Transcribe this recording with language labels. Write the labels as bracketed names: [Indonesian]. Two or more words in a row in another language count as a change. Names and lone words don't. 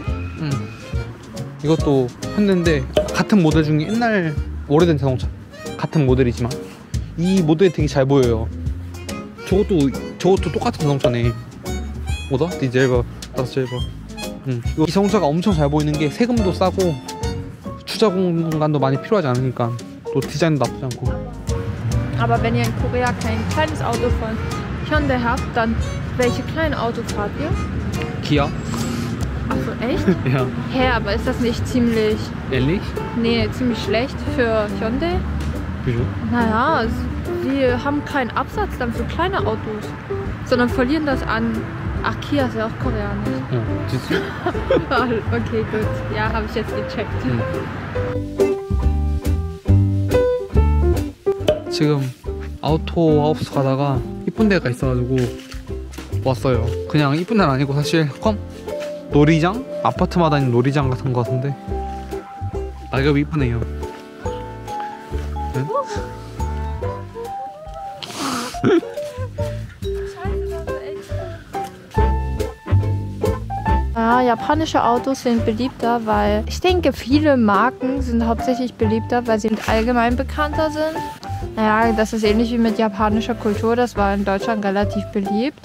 [Korean] 이것도 현대인데 같은 모델 중에 옛날 오래된 자동차, 같은 모델이지만 이 모델이 되게 잘 보여요. 저것도 똑같은 자동차네. 뭐다? 디젤버, 다스젤버. 이 자동차가 엄청 잘 보이는 게 세금도 싸고 주차 공간도 많이 필요하지 않으니까 또 디자인도 나쁘지 않고. [German] Aber wenn ihr in Korea kein kleines Auto von Hyundai habt, dann welche kleine Auto fahrt ihr? Kia? Achso, echt? Ja. Hä, aber ist das nicht ziemlich... Ähnlich? Nee, ziemlich schlecht für Hyundai? Wieso? Naja, sie haben keinen Absatz dann für kleine Autos, sondern verlieren das an... Ach, Kia ist ja auch koreanisch. siehst du? Okay, gut. Ja, habe ich jetzt gecheckt. [Korean] 지금 아우토하우스 가다가 이쁜 데가 있어가지고 왔어요. 그냥 이쁜 데는 아니고 사실 놀이장? 아파트마다 있는 놀이장 같은 거 같은데 낙엽이 이쁘네요. 응? [German] Ja, japanische Autos sind beliebter, weil ich denke, viele Marken sind hauptsächlich beliebter, weil sie allgemein bekannter sind. Naja, das ist ähnlich wie mit japanischer Kultur, das war in Deutschland relativ beliebt.